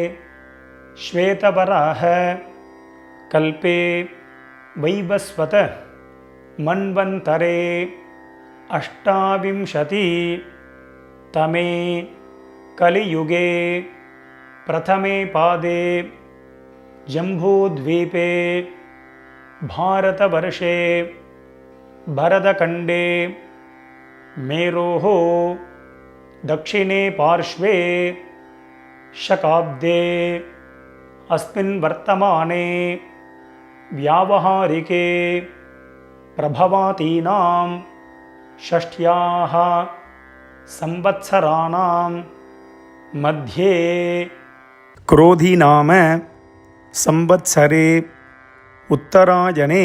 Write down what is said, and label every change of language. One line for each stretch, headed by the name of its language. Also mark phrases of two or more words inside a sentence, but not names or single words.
Sanskrit: श्वेतवराह कल्पे वैवस्वत मन्वन्तरे अष्टाविंशति तमे कलियुगे प्रथमे पादे जम्बूद्वीपे भारतवर्षे भरतखण्डे மேரோः दक्षिणे पार्श्वे शकाब्दे अस्मिन् वर्तमाने व्यावहारिके प्रभवातीनां षष्ट्याः संवत्सराणां मध्ये क्रोधी नाम संवत्सरे उत्तरायणे